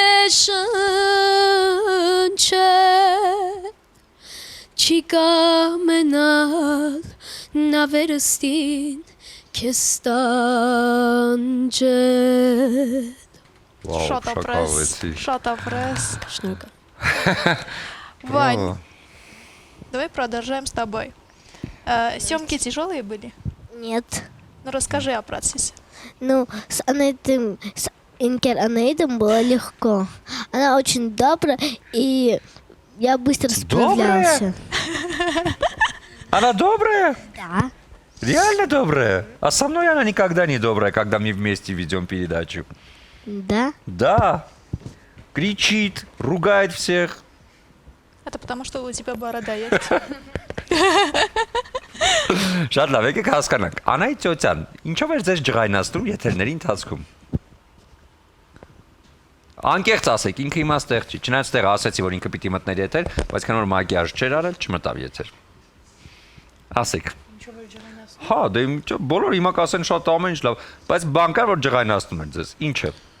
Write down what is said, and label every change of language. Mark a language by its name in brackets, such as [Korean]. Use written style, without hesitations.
[Armenian] շնչել, չի կամենալ նա վերստին քեզ տանջել։ Շատ ապրես, շատ ապրես։ Շնորհակալ։ [Russian] Вань, давай продолжаем с тобой. Съемки тяжелые были? Нет. Ну расскажи о процессе. Ну, с Инкер Анаидом было легко. Она очень добрая, и я быстро справлялся. Она добрая? Да. Реально добрая? А со мной она никогда не добрая, когда мы вместе ведем передачу. Да. Да. Кричит, ругает всех. Это потому, что у тебя борода есть. [Armenian] Շատ լավ, եկեք հասկանանք։ Անահիտ Ծոցյան, ինչով էր ձեզ ջղայնացնում եթերների ընթացքում։ Անկեղծ ասեք, ինքը իմաց տեղ չի։ Չնայած տեղ ասեցի, որ ինքը պիտի մտներ եթեր, բայց քան որ մագիաժ չէր արել, չմտավ եթեր։ Ասեք։ Ինչով էր ջղայնացնում։ Հա, դե բոլոր հիմա կասեն շատ ամեն ինչ լավ, բայց բան կար որ ջղայնացնում էր ձեզ։ Ինչը։